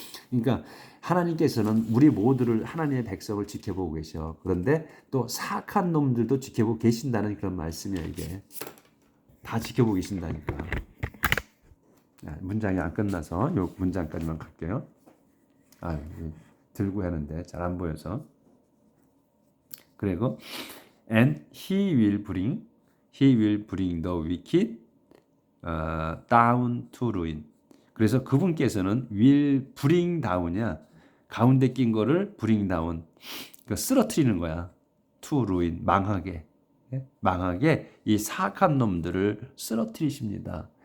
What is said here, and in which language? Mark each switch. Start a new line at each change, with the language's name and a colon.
Korean: 그러니까 하나님께서는 우리 모두를 하나님의 백성을 지켜보고 계셔. 그런데 또 사악한 놈들도 지켜보고 계신다는 그런 말씀이야. 이게 다 지켜보고 계신다니까. 문장이 안 끝나서 이 문장까지만 갈게요. 들고 하는데 잘 안 보여서. 그리고
English: and he will bring the wicked down to ruin.
Korean: 그래서 그분께서는
English: will bring down
Korean: 이야. 가운데 낀 거를 bring down. 그러니까 쓰러뜨리는 거야.
English: to ruin
Korean: 망하게. 망하게 이 사악한 놈들을 쓰러뜨리십니다.